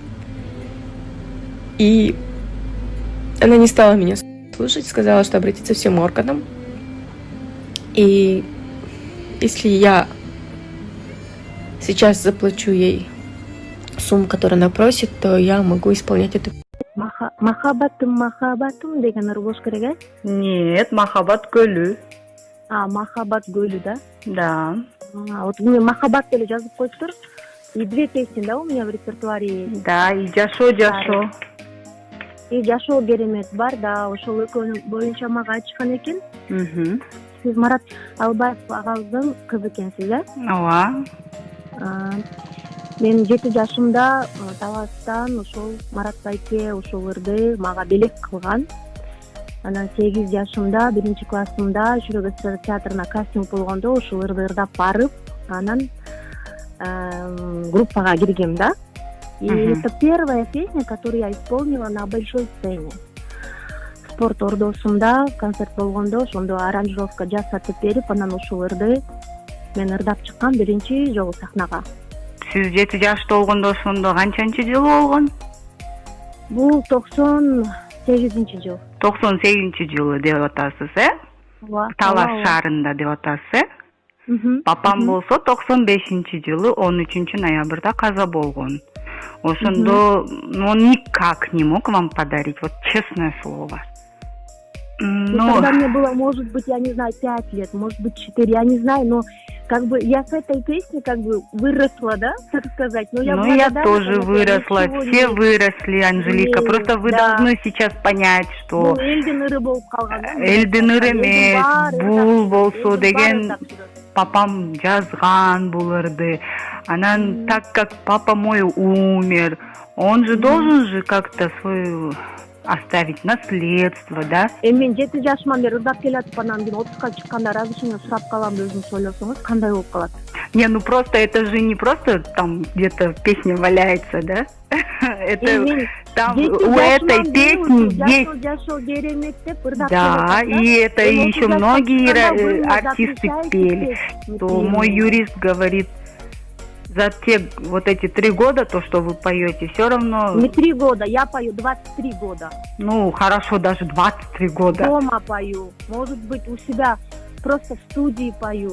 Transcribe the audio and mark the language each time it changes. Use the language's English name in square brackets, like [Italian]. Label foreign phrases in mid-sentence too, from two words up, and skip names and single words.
[Russian] И она не стала меня слушать, сказала, что обратиться всем органам. И если я сейчас заплачу ей сумму, которую она просит, то я могу исполнять эту песню. [Kyrgyz] Махаббатым деген ыр болуш керек, э? Нет, Махаббат көлү. Махаббат көлү, да? [Russian] Да. Вот мне [Kyrgyz] Махаббат деле жазып коюптур. [Russian] И 2 песни, да, у меня в репертуаре. Да, и Жашоо. [Kyrgyz] И Жашоо керемет бар, да, ошол экөөнүн боюнча мага айтышкан экен. Сиз Марат Алыбаев агабыздын кызы экенсиз, э? Ооба. Мен 7 жашымда Таластан ошол Марат байке ошол ырды мага белек кылган. Анан 8 жашымда 1-классымда Жүрөк эстрада театрына кастинг болгондо ошол ырды ырдап барып, анан группага киргем, да. [Russian] И это первая песня, которую я исполнила на большой сцене. [Kyrgyz] Спорт ордосунда концерт болгондо ошондо аранжировка жасатып берип, анан ошол ырды мен ырдап чыккан биринчи жолу сахнага. Сиз 7 жашта болгондо ошондо канчанчы жылы болгон? Бул 98-жыл. 98-жылы деп атасыз, э? Талас шаарында деп атасыз, э? Папам болсо 95-жылы 13 ноябрда каза болгон. [Russian] Ошондо он никак не мог вам подарить, вот честное слово. Когда мне было, может быть, я не знаю, 5 лет, может быть, 4, я не знаю, но как бы я с этой песней как бы выросла, да, так сказать. Но я тоже выросла, все выросли, Анжелика. Просто вы должны сейчас понять, что [Kyrgyz] элдин ыры болуп калган. Элдин ыры эмес, бул болсо деген папам жазган бул ырды. [Russian] Анан так как папа мой умер, он же должен же как-то свою оставить наследство, да? [Kyrgyz] Мен 7 жашыман бери ырдап келатып, анан кийин 30га чыкканда разрешение сурап калам деп өзүңүз ойлосоңуз, кандай болуп калат? [Russian] Не, просто это же не просто там где-то песня валяется, да? Это там у этой песни есть. Жашоо керемет [Kyrgyz] деп ырдап. [Russian] Да, и это еще многие артисты пели. То мой юрист говорит, за те вот эти 3 года, то, что вы поете, все равно... Не 3 года, я пою 23 года. Ну, хорошо, даже 23 года. Дома пою, может быть, у себя просто в студии пою.